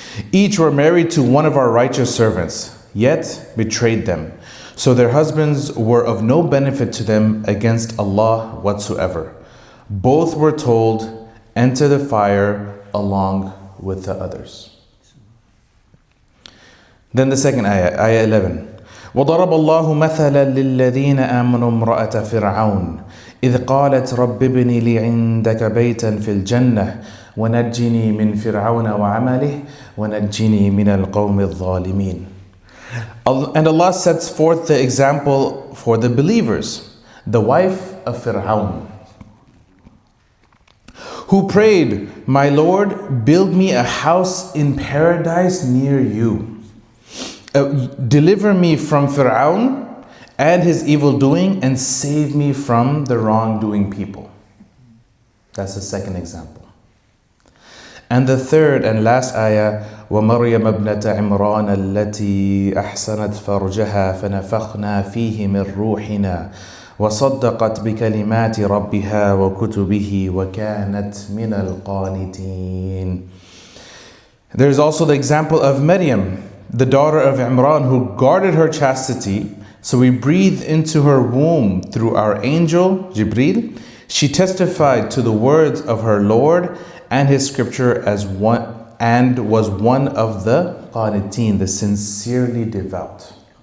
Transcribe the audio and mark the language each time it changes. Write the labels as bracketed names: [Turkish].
[English] Each were married to one of our righteous servants, yet betrayed them. So their husbands were of no benefit to them against Allah whatsoever. Both were told, enter the fire along with the others. Then the second ayah, ayah 11. [Arabic] وضرب الله مثلا للذين آمنوا امرأة فرعون إذ قالت رب ابن لي عندك بيتا في الجنة ونجني من فرعون وعمله ونجني من القوم الظالمين. [English] And Allah sets forth the example for the believers, the wife of Fir'aun, who prayed, my Lord, build me a house in paradise near you. Deliver me from Fir'aun and his evil doing and save me from the wrongdoing people. That's the second example. And the third and last ayah, [Arabic] وَمَرْيَمَ ابْنَةَ عِمْرَانَ الَّتِي أَحْسَنَتْ فَرْجَهَا فَنَفَخْنَا فِيهِ مِنْ رُوحِنَا وَصَدَّقَتْ بِكَلِمَاتِ رَبِّهَا وَكُتُبِهِ وَكَانَتْ مِنَ الْقَانِتِينَ. [English] There's also the example of Maryam, the daughter of Imran, who guarded her chastity. So we breathed into her womb through our angel, Jibreel. She testified to the words of her Lord and his scripture as one, and was one of the qaniteen, the sincerely devout.